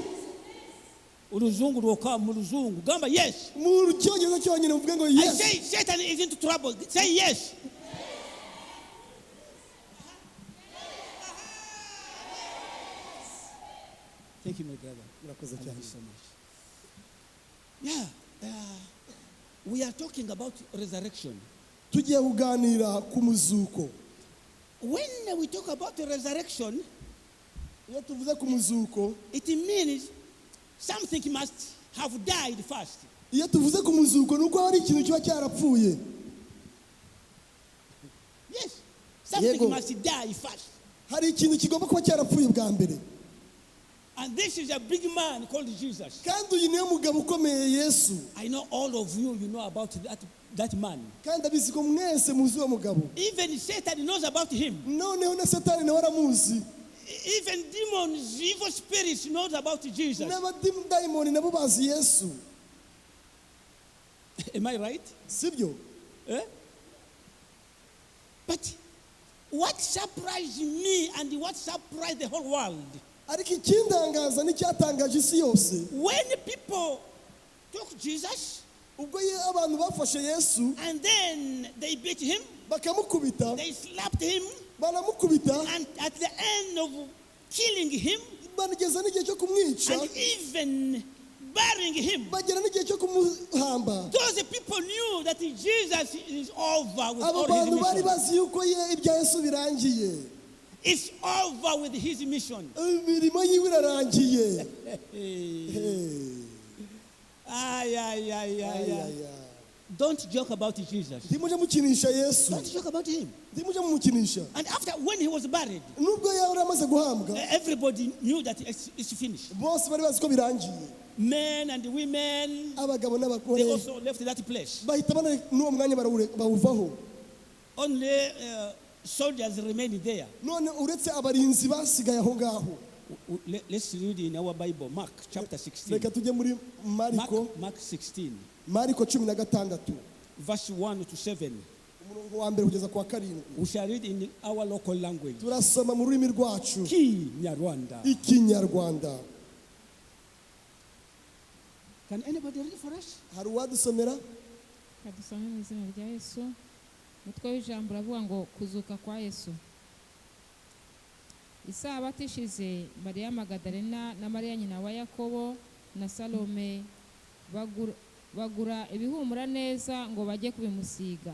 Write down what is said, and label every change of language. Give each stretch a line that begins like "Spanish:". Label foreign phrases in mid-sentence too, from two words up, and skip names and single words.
Kinyarwanda: Uruzungu roka mu ruzungu. Gamba yes. Mu cyongereza cyonyine muvuga ngo yes.
English: I say Satan is into trouble. Say yes. Thank you, my brother.
Kinyarwanda: Murakoze cyane
English: so much. Yeah, we are talking about resurrection.
Kinyarwanda: Tugiye kuganira ku muzuko.
English: When we talk about the resurrection,
Kinyarwanda: iyo tuvuze ku muzuko,
English: it means something must have died first.
Kinyarwanda: Iyo tuvuze ku muzuko nuko hari ikintu kiba cyarapfuye.
English: Yes, Something
Kinyarwanda: Yego.
English: must die first.
Kinyarwanda: hari ikintu kigomba kuba cyarapfuye bwa mbere,
English: And this is a big man called Jesus.
Kinyarwanda: kandi uyu niwe mugabo ukomeye Yesu,
English: I know all of you know about that man.
Kinyarwanda: kandi abizi ko mwese muzi uwo mugabo.
English: Even Satan knows about him.
Kinyarwanda: Noneho na Satani nawe aramuzi,
English: Even demons, evil spirits knows about Jesus.
Kinyarwanda: n'abadayimoni nabo bazi Yesu,
English: Am I right?
Kinyarwanda: sibyo? Eh?
English: But what surprised me and what surprised the whole world,
Kinyarwanda: ariko ikindangaza n'icyatangaje isi yose,
English: when people took Jesus
Kinyarwanda: ubwo abantu bafashe Yesu
English: and then they beat him,
Kinyarwanda: bakamukubita,
English: they slapped him,
Kinyarwanda: baramukubita,
English: and at the end of killing him
Kinyarwanda: banageza n'igihe cyo kumwica,
English: and even burying him,
Kinyarwanda: bagera n'igihe cyo kumuhamba.
English: those people knew that Jesus is over with
Kinyarwanda: Abo
English: all
Kinyarwanda: bantu
English: his
Kinyarwanda: bari
English: mission.
Kinyarwanda: bazi yuko ibya Yesu birangiye,
English: It's over with his mission.
Kinyarwanda: imirimo yiwe irarangiye. Ay, ay, ay, ay, ay. Ay.
English: Don't joke about Jesus.
Kinyarwanda: Ntimujye mukinisha Yesu,
English: Don't joke about him.
Kinyarwanda: ntimujye mumukinisha.
English: And after, when he was buried,
Kinyarwanda: Nubwo yari amaze guhambwa,
English: everybody knew that it's finished.
Kinyarwanda: bose bari bazi ko birangiye.
English: Men and women,
Kinyarwanda: Abagabo
English: they
Kinyarwanda: n'abagore
English: also left that place.
Kinyarwanda: bahita n'uwo mwanya bawuvaho.
English: Only soldiers remained there.
Kinyarwanda: None uretse abarinzi basigaye aho ngaho.
English: Let's read in our Bible, Mark chapter 16.
Kinyarwanda: Reka tujye muri Mark 16, Mariko 16
English: verse 1 to 7.
Kinyarwanda: umurongo wa mbere kugeza kwa karindwi.
English: We shall read in our local language.
Kinyarwanda: Turasoma mu rurimi rwacu Kinyarwanda. ikinyarwanda.
English: Can anybody read for us?
Kinyarwanda: Hari uwadusomera? kadusome mu izina rya Yesu. Umutwe w'ijambo uravuga ngo kuzuka kwa Yesu. Isabato ishize, Mariya Magadalena na Mariya nyina wa Yakobo na Salome bagura ibihumura neza ngo bajye kubimusiga.